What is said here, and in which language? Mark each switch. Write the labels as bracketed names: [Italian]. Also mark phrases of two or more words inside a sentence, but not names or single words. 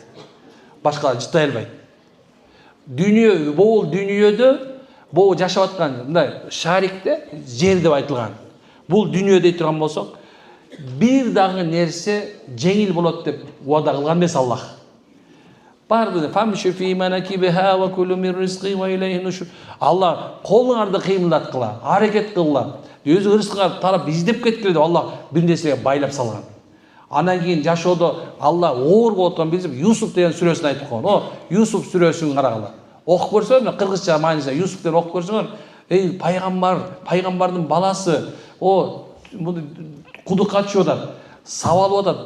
[Kyrgyz] Башкалар жыттай албайт. Дүйнө, бул дүйнөдө, бул жашап аткан мындай шарикте жер деп айтылган. Бул дүйнө дей турган болсок, бир дагы нерсе жеңил болот деп уада кылган эмес Аллах. [Arabic] Барды فامشوا في مناكبها وكلوا من رزقه وإليه نشور. [Kyrgyz] Аллах колуңарды кыймылдаткыла, аракет кылгыла. Өзү рызкыңарды тарап издеп кеткиле деп Аллах бир нерсеге байлап салган. Анан кийин жашоодо Аллах оор болуп аткан билип Юсуф деген сүрөсүн айтып койгон. О, Юсуф сүрөсүн карагыла. Окуп көрсөңөр, кыргызча мааниси Юсуф деп окуп көрсөңөр, эй пайгамбардын баласы, о, муну кудукка түшүп атат, сабалып атат.